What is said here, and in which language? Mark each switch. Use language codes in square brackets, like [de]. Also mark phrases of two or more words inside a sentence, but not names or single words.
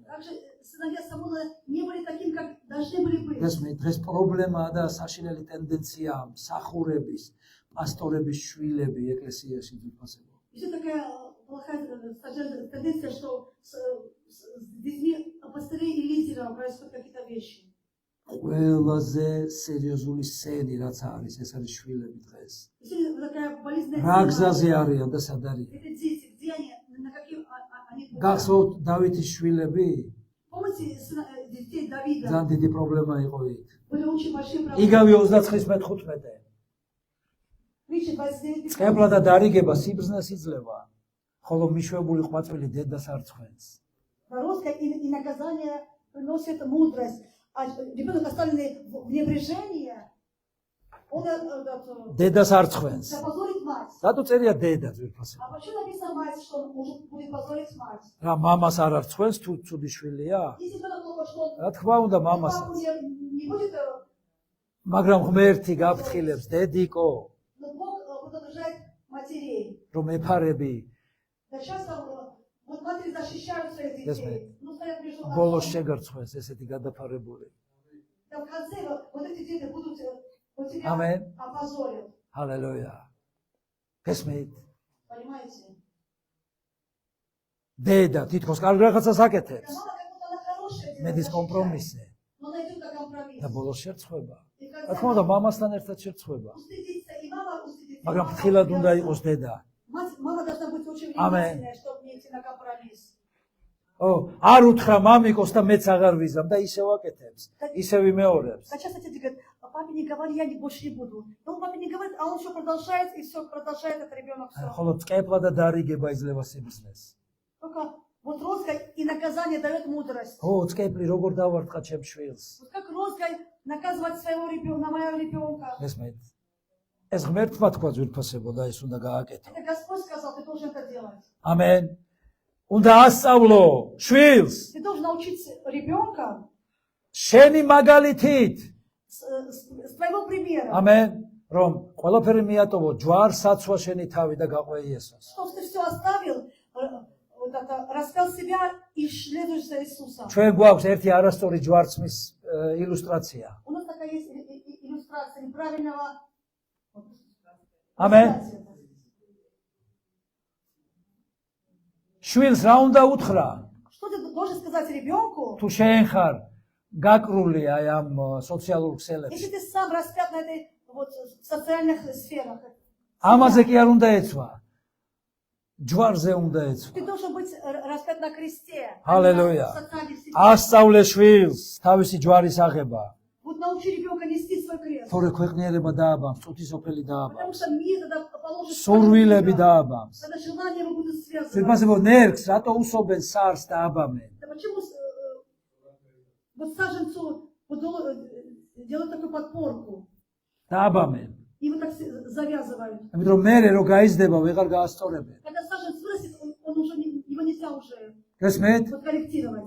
[ru] Также сыновья Самуила не были такими, как должны были быть. [ka] დღეს პრობლემაა და საშინელი тенденცია მსახურების, პასტორების შვილები ეკლესიაში ძვირფასებო. [ru] Еще такая плохая тенденция, что с детьми пастырей и лидеров происходят какие-то вещи. [ka] ყველაზე სერიოზული სცენი რაც არის, ეს არის შვილები დღეს. [ru] Такая болезненная [ka] რა გზაზე არიან და სად არიან? [ru] это дети, где они, на каких они путь. [ka] გახსოვთ დავითის შვილები? [ru] Помните детей Давида? [ka] ძალიან დიდი პრობლემა იყო იქ. [ru] Были очень большие проблемы. [ka] იგავი 29:15. [ru] Притча 29:15. [ka] წყებლა და დარიგება სიბრძნეს იძლევა, ხოლო მიშვებული ყვაწვილი დედას არ ცხვენს. [ru] Дорожка и наказание приносит мудрость. А ребенок, оставленный в небрежении, он [ka] დედას არ ცხვენს. [ru] запозорит мать. [ka] რატო წერია დედა ძვირფასებო? [ru] А почему написано мать, что он может будет позорить мать? [ka] რა მამას არ არცხვენს თუ ცუდი შვილია? [ru] Если ребенок думает, что он [ka] რა თქმა უნდა [ru] папу [ka] მამასაც. [ru] не будет, [ka] მაგრამ ღმერთი გაფრთხილებს დედიკო, [ru] но Бог удовлетворяет матерей. [ka] რომ ეფარები [ru] Да часто вот матери защищают своих детей. Ну, стоят между [ka] ბოლოს [ru] отцом. [ka] შეგარცხვენს ესეთი გადაფარებული. [ru] Да в конце вот эти дети будут вот тебя Amen. опозорят. [ka] ჰალელუია. გესმით? [ru] Понимаете? [ka] დედა თითქოს კარგ რაღაცას [ru] Да [ka] აკეთებს. [ru] мама как будто она хорошая, дети [ka] მედის [ru] защищает. [ka] კომპრომისზე [ru] Но найдет как компромисс. [ka] და ბოლოს შერცხვება. [ru] И в [ka] რა [ru] конце [ka] თქმა უნდა მამასთან ერთად შერცხვება. [ru] устыдится и мама устыдится. и [ka] მაგრამ [ru] папа [ka] ფრთხილად უნდა [ru] устыдится. [ka] იყოს დედა. [ru] Мама должна быть очень Amen. внимательная, чтобы не идти на компромисс. [ka] ო, არ უთხრა მამიკოს და მეც აღარ ვიზამ და ისევ აკეთებს. ისევ იმეორებს. [ru] А часто дети говорят, а папе не говори, я больше не буду. Но он папе не говорит, а он все продолжает, и все продолжает этот ребенок все. [ka] ხოლო წყებლა და დარიგება იძლევა სიბრძნეს. [ru] Только вот розгой и наказание дает мудрость. [ka] ო, წყეплი როგორ დავარტყა ჩემ შვილს. [ru] Вот как розгой наказывать своего ребенка, на моего ребенка. [ka] ესმეთ. ეს ღმერთმა თქვა ძვირფასებო და ეს უნდა გააკეთო. [ru] Это Господь сказал, ты должен это делать. [ka] ამენ. უნდა ასწავლო შვილს [ru] Ты должен научить ребенка [ka] შენი მაგალითით. [ru] с твоего примера. [ka] ამენ. რომ ყველაფერი მიატოვო ჯვარ საცვა შენი თავი და გაყვე იესოს. [ru] Что ты все оставил, вот это, распял себя и следуешь за Иисусом. [ka] ჩვენ გვაქვს ერთი არასწორი ჯვარცმის ილუსტრაცია. [ru] У нас такая есть иллюстрация неправильного. [ka] ამენ. შვილს რა უნდა უთხრა? [ru] Что ты должен сказать ребенку, [ka] თუ შენ ხარ გაკრული აი ამ სოციალურ ქსელებში. [ru] если ты сам распят на этой вот социальных сферах? [ka] ამაზე კი არ უნდა ეცვა. ჯვარზე უნდა ეცვა. [ru] Ты должен быть распят на кресте. Аллилуйя. А не на социальных сферах. [ka] ასწავლე შვილს თავისი ჯვარის აღება. [ru] Вот научи ребенка нести свой крест. [ka] თორე ქვეყნიერება დააბამს, წუთისოფელი [ru] Потому [ka] დააბამს, [ru] что мир тогда положит [ka] სურვილები დააბამს. [ru] когда желания его будут связаны. [ka] ძირფასებო ნერგს რატო უსობენ სარს და აბამენ? [ru] Да почему вот саженцу вот делают такую подпорку [ka] დააბამენ. [ru] и вот так завязывают? [ka] იმიტომ რომ მე რო გაიზრდება ვეღარ გაასწორებენ. [ru] Когда саженец вырастет, он уже его нельзя уже [ka] გესმით? [ru] вот корректировать.